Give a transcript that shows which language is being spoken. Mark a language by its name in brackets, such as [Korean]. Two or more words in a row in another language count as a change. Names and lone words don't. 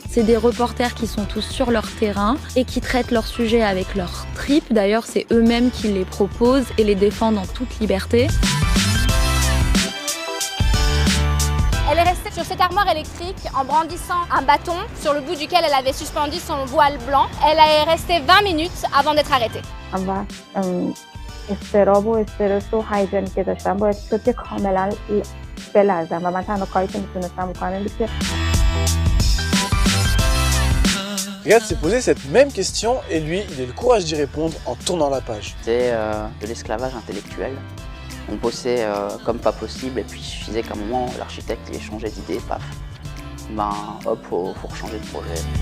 [French] C'est des reporters qui sont tous sur leur terrain et qui traitent leurs sujets avec leur tripes. D'ailleurs, c'est eux-mêmes qui les proposent et les défendent en toute liberté. Elle est restée sur cette armoire électrique en brandissant un bâton sur le bout duquel elle avait suspendu son voile blanc. Elle est restée 20 minutes avant d'être arrêtée. [Persian] و استراب و استرس و هیجانی که داشتم باعث شد که کاملا بلرزم و من تنها کاری که میتونستم بکنم این بود که [French] Riyad s'est posé cette même question et lui, il a eu le courage d'y répondre en tournant la page. C'est de l'esclavage intellectuel. On bossait comme pas possible et puis il suffisait qu'à un moment l'architecte il ait changé d'idée, paf. Ben hop, faut changer de projet.